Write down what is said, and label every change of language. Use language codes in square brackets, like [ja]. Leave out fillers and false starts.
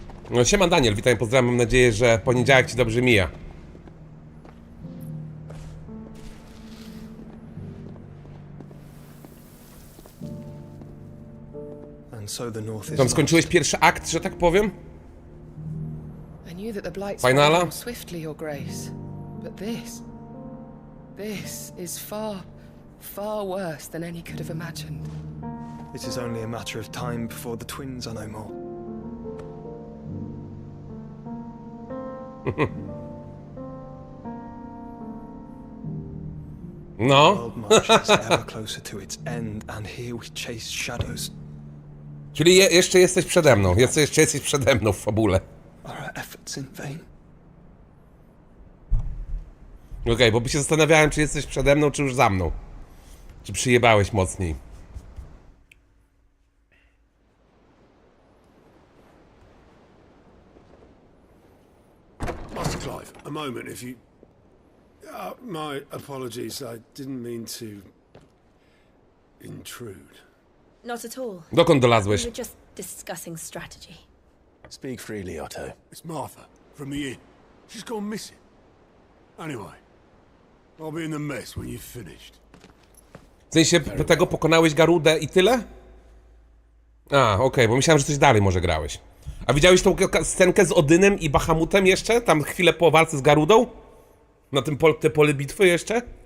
[pl] No siema Daniel, witam, pozdrawiam, mam nadzieję, że poniedziałek ci dobrze mija. Tam skończyłeś pierwszy akt, że tak powiem? Finala? [en] Swiftly, Your Grace. But this is far worse than any could have imagined. It is only a matter of time before the twins are no more. [pl] No. [en] World marches ever closer to its end, and here we chase shadows. [pl] Czyli jeszcze jesteś przede mną, jeszcze jesteś przede mną w fabule. [en] Are our efforts in vain? [pl] Okej, bo by się zastanawiałem, czy jesteś przede mną, czy już za mną. Czy przyjebałeś mocniej. [en] Master Clive, a moment, if you... my apologies, I didn't mean to... intrude. Not at all. [pl] Dokąd [en] We [pl] dolazłeś? [en] were just discussing strategy. Speak freely, Otto. It's Martha, from the inn. She's gone missing. Anyway, I'll be in the mess when you've finished. [pl] W sensie tego pokonałeś Garudę i tyle? A, okej, bo myślałem, że coś dalej może grałeś. A widziałeś tą scenkę z Odynem i Bahamutem jeszcze? Tam chwilę po walce z Garudą? Na tym te pole bitwy jeszcze?